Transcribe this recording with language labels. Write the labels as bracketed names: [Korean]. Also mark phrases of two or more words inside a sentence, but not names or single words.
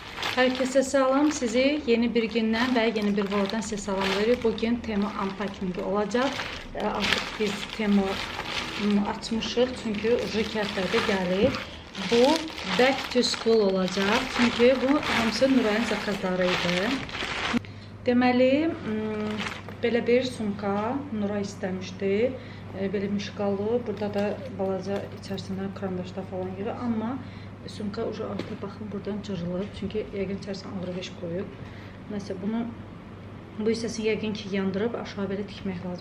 [Azerbaijani] Herkese salam. [Turkish] Sizi yeni bir günden ve yeni bir vlogdan size salam veriyor. Bugün Temu unpacking olacak. [Azerbaijani] Artık biz Temu açmışıq. Çünkü uzun həftədə gəlir. Bu [English] back to school [Azerbaijani] olacak. Çünkü bu hamısı Nurayın zakazlarıydı. Deməli, belə bir sumka Nuray istəmişdi. Belə mişqalı. Burada da balaca içərisində karandaşlar falan gibi. Amma sumka ucu altı baxın buradan cırılıb. Çünki yəqin içərisinə ağrıveş qoyub. Nəysə bu hissəsini yəqin ki yandırıb aşağı belə tikmək lazım.